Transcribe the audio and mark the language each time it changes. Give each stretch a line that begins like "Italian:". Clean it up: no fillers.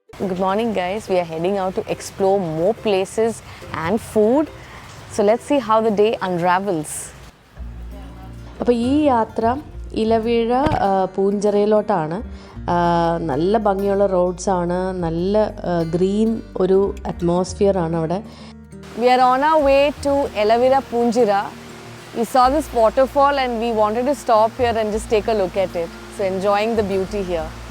English: Good morning guys, we are heading out to explore more places and food. So let's see how the day unravels.
Malayalam: അപ്പോൾ ഈ യാത്ര ഇലവീഴ പൂഞ്ചിറയിലോട്ടാണ്. നല്ല ഭംഗിയുള്ള റോഡ്സാണ്, നല്ല green ഒരു അറ്റ്മോസ്ഫിയർ ആണ് അവിടെ.
English: We are on our way to Elavira Poonjira. We saw this waterfall and we wanted to stop here and just take a look at it. So enjoying the beauty here.